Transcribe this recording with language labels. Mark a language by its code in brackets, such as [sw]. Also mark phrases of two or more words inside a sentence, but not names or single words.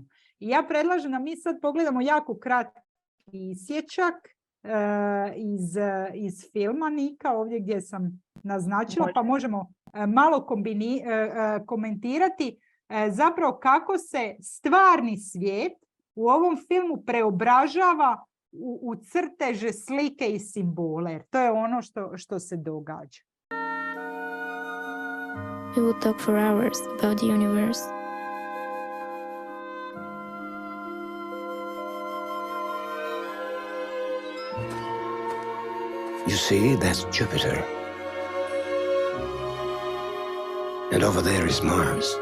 [hr] I ja predlažem da mi sad pogledamo jako kratki isječak iz filma Nika, ovdje gdje sam naznačila, pa možemo malo komentirati zapravo kako se stvarni svijet u ovom filmu preobražava u crteže, slike i simbole, jer to je ono što se događa. [en] We would talk for hours about the universe. You see, that's Jupiter. And over there is Mars.